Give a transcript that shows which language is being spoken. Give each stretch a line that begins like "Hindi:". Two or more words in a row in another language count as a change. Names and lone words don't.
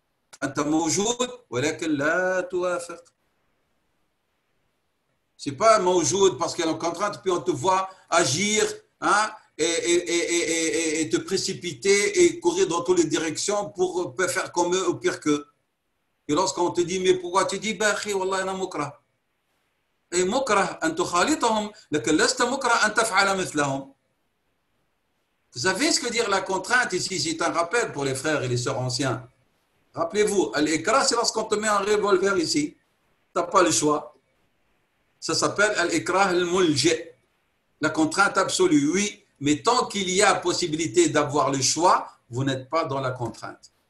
French: C'est pas mawjoud parce qu'elle est en contrainte, puis on te voit agir hein, et te précipiter et courir dans toutes les directions pour faire comme eux ou pire qu'eux. Et lorsqu'on te dit, mais pourquoi tu dis,
Arabic: والله، أنا مكره. Et مكره، أن تخالطهم، لكن لست مكرها أن تفعل مثلهم.
French: Vous savez ce que dire la contrainte ici, c'est un rappel pour les frères et les sœurs anciens. Rappelez-vous, al-ikra, c'est lorsqu'on te met un revolver ici. Tu n'as pas le choix. Ça s'appelle
Arabic: الإكراه الملجئ.
French: La contrainte absolue, oui, mais tant qu'il y a possibilité d'avoir le choix, vous n'êtes pas dans la contrainte.